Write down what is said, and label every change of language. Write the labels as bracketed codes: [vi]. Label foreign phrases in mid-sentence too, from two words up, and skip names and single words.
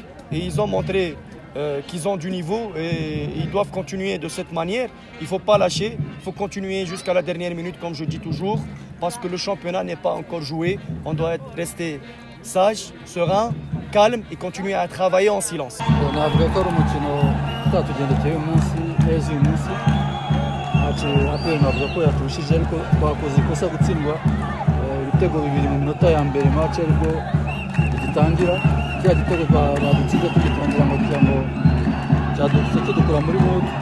[fr] Et ils ont montré qu'ils ont du niveau et ils doivent continuer de cette manière. Il ne faut pas lâcher, il faut continuer jusqu'à la dernière minute comme je dis toujours parce que le championnat n'est pas encore joué. On doit rester sage, serein, calme et continuer à travailler en silence. [rw] navuga ko ari umukino utatugendekeye uyu munsi neza uyu munsi APR navuga ko yaturushije ariko twakoze ikosa gutsindwa ibitego bibiri mu minota ya mbere match ariko igitangira cya gitego badutsinze tugitangira ngo kugira ngo cyadutse tudukura muri mood